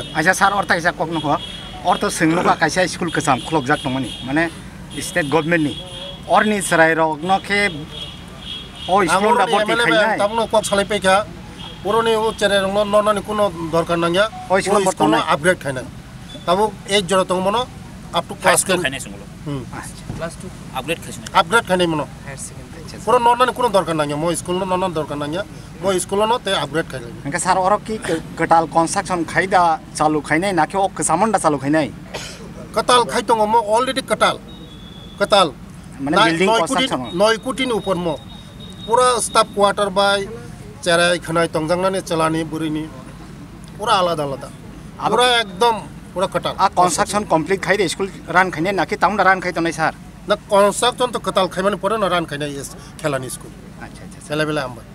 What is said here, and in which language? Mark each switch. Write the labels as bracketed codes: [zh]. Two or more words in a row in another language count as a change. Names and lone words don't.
[trp] aja sar orta isa kok no orto singlo ka kaisa school kasam khlok jak no mani mane state government ni orni sarai rok no ke o school da borti khainai tamno kok salai peka puroni o chere rong no ni kono dorkar nangya o school bortona upgrade khainai tabu ek jora tong mono [en] up to class 10 [trp] khainai sunglo class 2 upgrade khainai mono puro no ni kono dorkar nangya mo school no dorkar nangya mo school no te upgrade khainai enka sar orok ki katal construction khaida chalu khainai na ke o kasamanda chalu khainai katal khaitong mo already katal [en] mane building construction [trp] 9 কোটি ni upor mo pura [en] staff quarter [trp] by cherai khanai tongjangna ni chalani burini pura alada pura ekdom pura katal a [en] construction complete [trp] khaide school ran khainai na ke taunda ran khai tonai sar na construction to katal khaimani pore na ran khainai yes khelani school acha chala bela amba